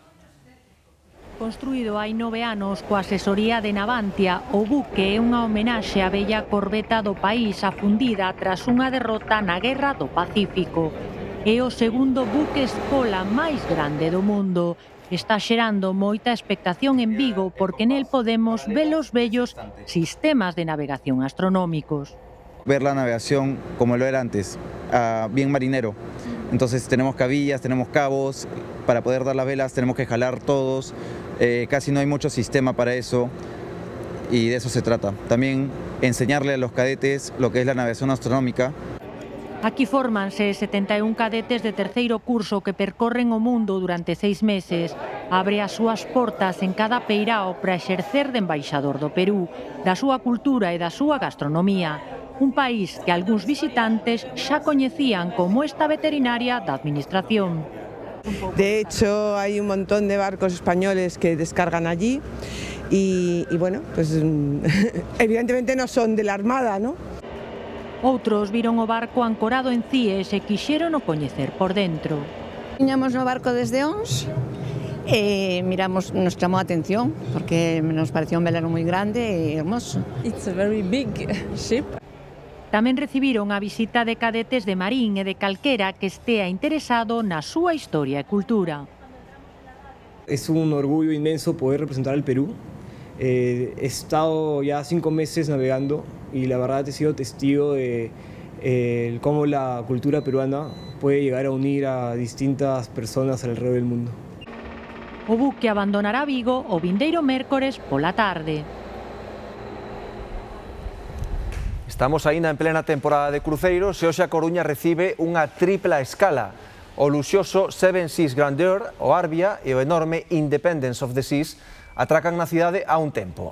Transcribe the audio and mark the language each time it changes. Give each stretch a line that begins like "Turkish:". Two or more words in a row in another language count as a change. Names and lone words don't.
Galician: Construído hai 9 anos coa asesoría de Navantia, o buque é unha homenaxe á bella corbeta do país afundida tras unha derrota na Guerra do Pacífico. É o segundo buque escola máis grande do mundo. Está xerando moita expectación en Vigo porque nel podemos ver os bellos sistemas de navegación astronómicos.
Spanish: Ver la navegación como lo era antes, bien marinero. Entonces tenemos cabillas, tenemos cabos, para poder dar las velas tenemos que jalar todos, casi no hay mucho sistema para eso y de eso se trata. También enseñarle a los cadetes lo que es la navegación astronómica.
Galician: Aquí fórmanse 71 cadetes de terceiro curso que percorren o mundo durante 6 meses. Abre as súas portas en cada peirao para exercer de embaixador do Perú, da súa cultura e da súa gastronomía. Un país que algúns visitantes xa coñecían como esta veterinaria da administración.
Spanish: De hecho, hay un montón de barcos españoles que descargan allí y bueno, pues evidentemente no son de la Armada, ¿no?
Galician: Outros viron o barco ancorado en Cies e quixeron o coñecer por dentro. Viñamos no barco desde Ons e miramos, nos chamou a atención porque
Spanish: nos pareció
Galician: un velero moi grande e hermoso.
English: It's a very big ship.
Galician: Tamén recibiron a visita de cadetes de Marín e de calquera que estea interesado na súa historia e cultura.
Spanish: Es un orgullo inmenso poder representar al Perú. He estado ya 5 meses navegando y la verdad he sido testigo de cómo la cultura peruana puede llegar a unir a distintas personas alrededor del mundo.
Galician: O buque abandonará Vigo o vindeiro mércores pola tarde. Estamos aínda en plena temporada de cruceiros e hoxe a Coruña recibe unha tripla escala. O luxoso Seven Seas Grandeur, o Arbia e o enorme Independence of the Seas atracan na cidade a un tempo.